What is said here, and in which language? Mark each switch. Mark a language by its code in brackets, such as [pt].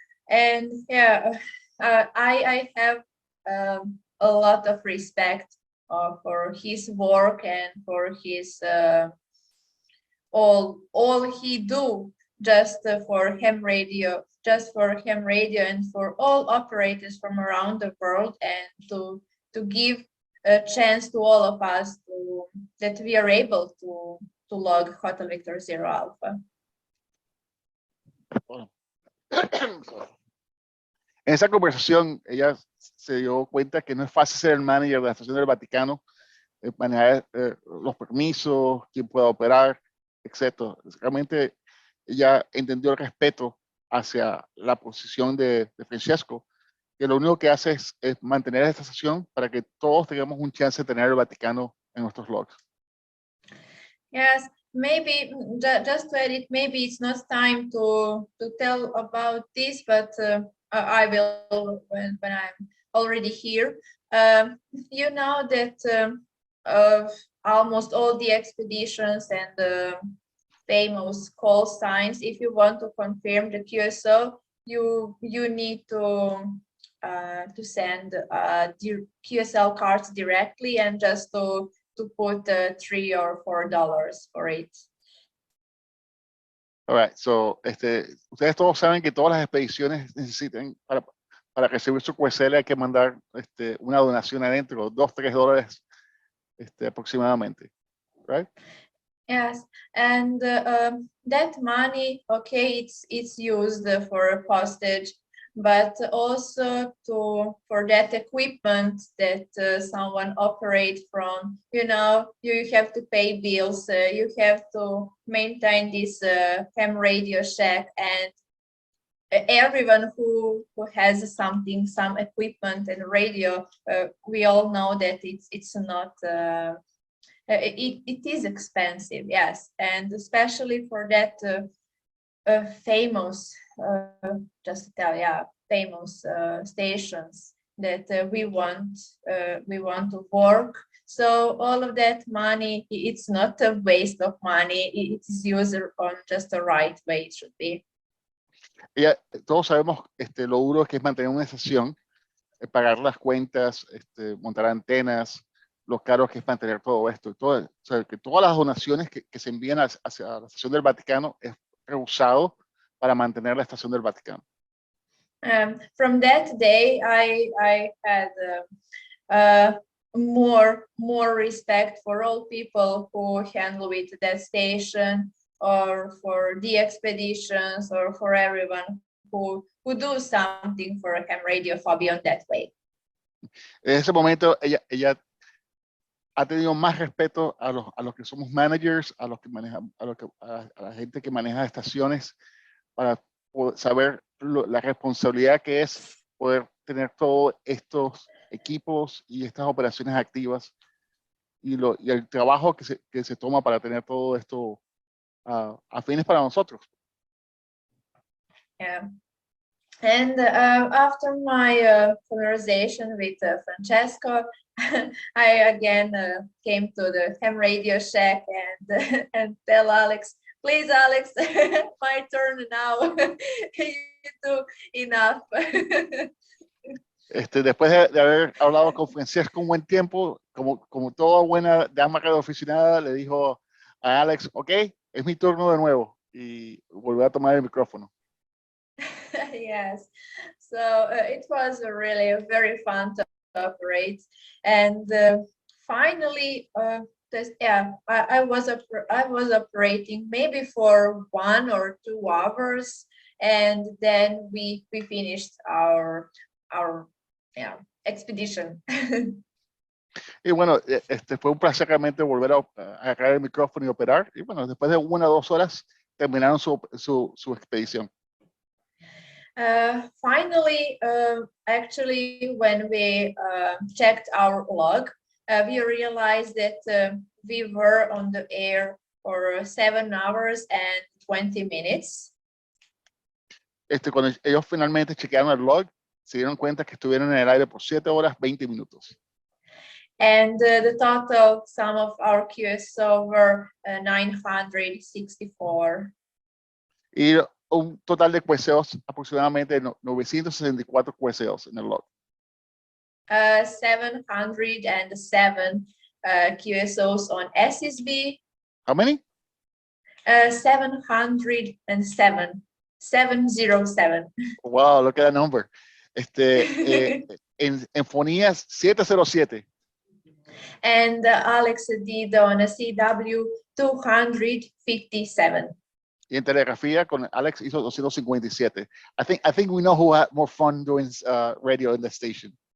[en] And yeah, I have a lot of respect for his work and for his all he do just for ham radio, and for all operators from around the world, and to give a chance to all of us that we are able to log Hotel Victor Zero Alpha. [es] En esa conversación, ella se dio cuenta que no es fácil ser el manager de la Estación del Vaticano, manejar los permisos, quién pueda operar, etc. Realmente ella entendió el respeto hacia la posición de Francesco, que lo único que hace es mantener esta estación para que todos tengamos un chance de tener el Vaticano en nuestros logs. [en] Yes, maybe just to edit, maybe it's not time to tell about this, but I will when I'm already here. You know that almost all the expeditions and the famous call signs, if you want to confirm the QSO, you need to send the QSL cards directly and just to put $3 or $4 for it. All right, so [es] ustedes todos saben que todas las expediciones necesitan para recibir su QSL hay que mandar una donación adentro, $2-3 aproximadamente, [en] right? Yes, and that money, okay, it's used for postage, but also for that equipment that someone operate from. You know, you have to pay bills, you have to maintain this ham radio shack, and everyone who has something, some equipment and radio, we all know that it's not. It is expensive, yes, and especially for that famous, just to tell, yeah, famous stations that we want to work. So all of that money, it's not a waste of money. It is used on just the right way it should be. [es] Todos sabemos lo duro que es mantener una estación, pagar las cuentas, montar antenas, lo caro que es mantener todo esto. Y todo, o sea, que todas las donaciones que se envían hacia la estación del Vaticano es reusado para mantener la estación del Vaticano. [en] From that day, I had more respect for all people who handle with that station, or for the expeditions, or for everyone who do something for ham radio hobby on that way. [es] En ese momento, ella ha tenido más respeto a los que somos managers, a los que manejan, a la gente que maneja estaciones, para poder saber la responsabilidad que es poder tener todos estos equipos y estas operaciones activas, y el trabajo que se toma para tener todo esto a fines para nosotros. [en] Yeah. And after my conversation with Francesco, I again came to the ham radio shack and tell Alex, please, Alex, my turn now. You do enough. [es] Después de haber hablado con Francesco un buen tiempo, como toda buena dama radioaficionada, le dijo a Alex, ok, es mi turno de nuevo, y volvió a tomar el micrófono. [en] Yes, so it was really very fun to operate, and finally, I was operating maybe for 1 or 2 hours, and then we finished our expedition. [es] Y bueno, fue un placer realmente volver a agarrar el micrófono y operar. Y bueno, después de 1 o 2 horas terminaron su expedición. [en] Finally, actually, when we checked our log, we realized that we were on the air for 7 hours and 20 minutes. [es] Cuando ellos finalmente chequearon el log, se dieron cuenta que estuvieron en el aire por 7 horas, 20 minutos. [en] And the total sum of our QSO were 964. [es] Y un total de QSOs aproximadamente 964 QSOs en el log. [en] 707 QSOs on SSB. How many? 707. 707. Wow, look at that number. [es] En fonías [en] 707. And Alex did on a CW 257. [es] Y en telegrafía con Alex hizo 257. [en] I think we know who had more fun doing radio in the station.